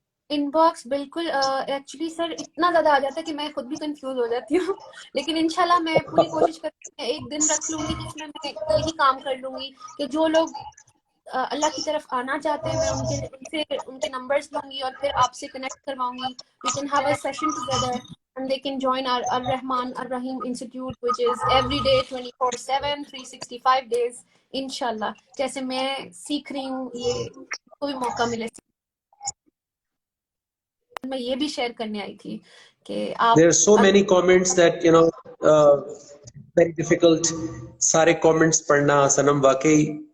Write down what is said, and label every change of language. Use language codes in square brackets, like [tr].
[ur] In box بالکل, actually sir اتنا زیادہ آ جاتا ہے کہ میں خود بھی کنفیوز ہو جاتی ہوں, لیکن انشاءاللہ میں پوری کوشش کرتی ہوں, ایک دن رکھ لوں گی جس میں یہی کام کر لوں گی کہ جو لوگ اللہ کی طرف آنا چاہتے ہیں میں ان کے نمبرز لوں گی اور پھر آپ سے کنیکٹ کرواؤں گی. [en] We can have a session together and they can join our Ar-Rahman Ar-Rahim Institute which is every day 24/7 365 days انشاءاللہ. [ur] جیسے میں سیکھ رہی ہوں, یہ کوئی موقع ملے, میں یہ بھی شیئر کرنے آئی تھی کہ آپ [en] There are so many comments that very difficult [ur] سارے comments پڑھنا سنم واقعی